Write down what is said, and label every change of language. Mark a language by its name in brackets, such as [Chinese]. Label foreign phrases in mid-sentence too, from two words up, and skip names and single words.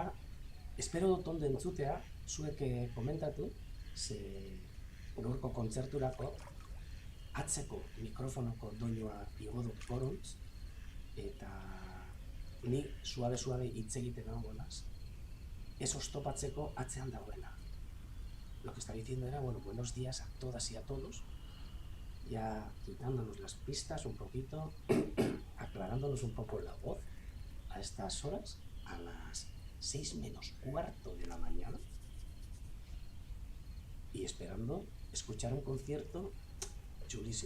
[Basque] Espero dut ondo entzutea, zuek komentatu, ze gaurko kontzerturako atzeko mikrofonoko doinua igo dut goruntz, eta ni suave hitz egiten egongo naz, ez oztopatzeko atzean dagoena. [Spanish] Lo que está diciendo era, bueno, buenos días a todas y a todos, ya quitándonos las pistas un poquito, aclarándonos un poco la voz a estas horas, a las 6 menos cuarto de la mañana, y esperando escuchar un concierto chulísimo.